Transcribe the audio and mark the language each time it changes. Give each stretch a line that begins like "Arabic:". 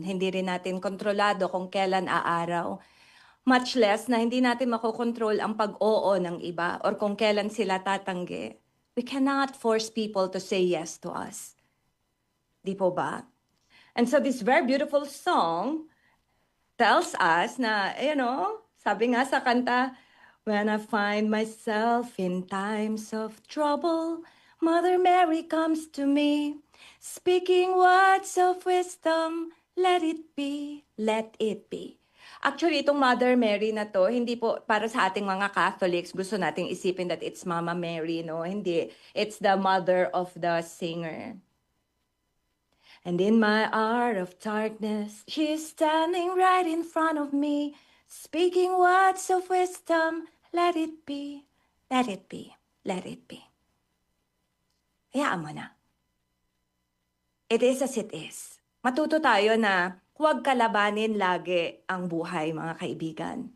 Filipino: Hindi rin natin kontrolado kung kailan aaraw.
English: Much less
Filipino: na hindi natin makokontrol ang pag-oo ng iba or kung kailan sila tatanggi.
English: We cannot force people to say yes to us.
Filipino: Di po ba?
English: And so this very beautiful song tells us na,
Filipino: sabi nga sa kanta,
English: when I find myself in times of trouble, Mother Mary comes to me, speaking words of wisdom, let it be, let it be.
Filipino: Actually, itong Mother Mary na to, hindi po para sa ating mga Catholics, gusto nating isipin
English: that it's Mama Mary, no?
Filipino: Hindi.
English: It's the mother of the singer. And in my hour of darkness, she is standing right in front of me, speaking words of wisdom, let it be, let it be, let it be.
Filipino: Hayaan mo na.
English: It is as it is.
Filipino: Matuto tayo na huwag kalabanin lagi ang buhay, mga kaibigan.